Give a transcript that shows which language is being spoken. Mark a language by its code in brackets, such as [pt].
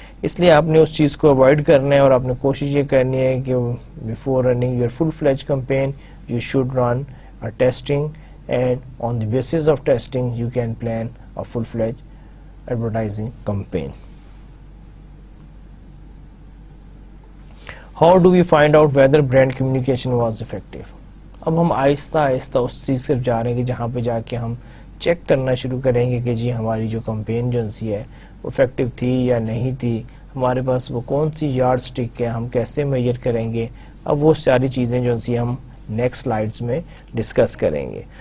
[ur] اس لیے آپ نے اس چیز کو اوائڈ کرنا ہے، اور آپ نے کوشش یہ کرنی ہے کہ [en] Before running your full fledged campaign you should run a testing, and on the basis of testing you can plan a full-fledged advertising campaign. How do we find out whether brand communication was effective? [ur] اب ہم آہستہ آہستہ اس چیز پر جا رہے ہیں کہ جہاں پہ جا کے ہم چیک کرنا شروع کریں گے کہ جی ہماری جو کمپین جو سی ہے وہ افیکٹو تھی یا نہیں تھی، ہمارے پاس وہ کون سی یارڈ سٹک ہے، ہم کیسے میجر کریں گے. اب وہ ساری چیزیں جو سی ہم نیکسٹ سلائیڈز میں ڈسکس کریں گے.